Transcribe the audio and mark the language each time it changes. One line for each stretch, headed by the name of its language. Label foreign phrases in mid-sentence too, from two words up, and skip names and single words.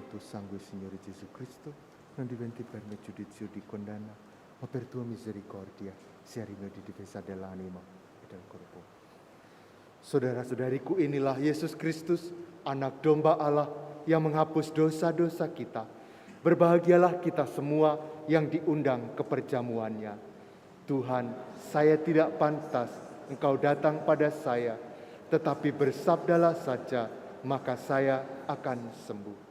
Italian: sangue Signore Gesù Cristo, non diventi per me giudizio di condanna, ma per tua misericordia sia rinno di difesa dell'anima e del corpo.
Indonesian: Saudara-saudariku, inilah Yesus Kristus, anak domba Allah yang menghapus dosa-dosa kita. Berbahagialah kita semua yang diundang ke perjamuannya. Tuhan, saya tidak pantas Engkau datang pada saya, tetapi bersabdalah saja, maka saya akan sembuh.